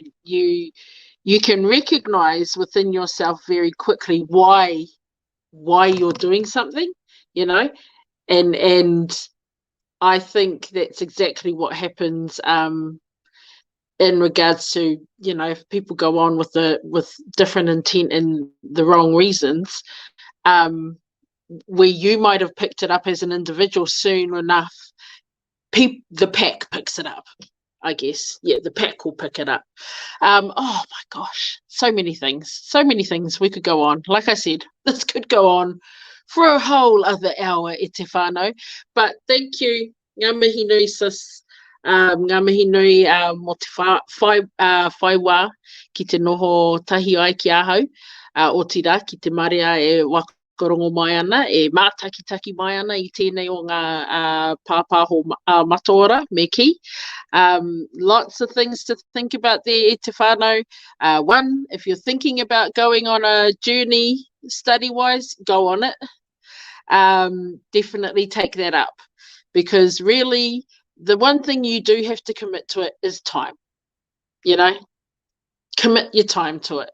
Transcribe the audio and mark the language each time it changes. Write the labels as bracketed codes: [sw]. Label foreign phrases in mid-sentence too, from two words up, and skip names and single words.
[en] you can recognize within yourself very quickly why you're doing something, you know, and I think that's exactly what happens in regards to, you know, if people go on with different intent and the wrong reasons, where you might have picked it up as an individual, soon enough the pack picks it up, I guess. Yeah, the pack will pick it up. Oh my gosh, so many things we could go on. Like I said, this could go on for a whole other hour, [mi] e te whānau. [en] But thank you, [mi] ngā mihi nui sis, ngā mihi nui mo te whaiwā ki te noho tahi ai ki ahau, o tira ki te marea e Whakarongo mai ana, e mātakitaki mai ana i tēnei o ngā pāpāho mataora me ki. [en] Lots of things to think about there, [mi] e te whānau. [en] One, if you're thinking about going on a journey study-wise, go on it. Definitely take that up, because really the one thing you do have to commit to it is time. You know, commit your time to it.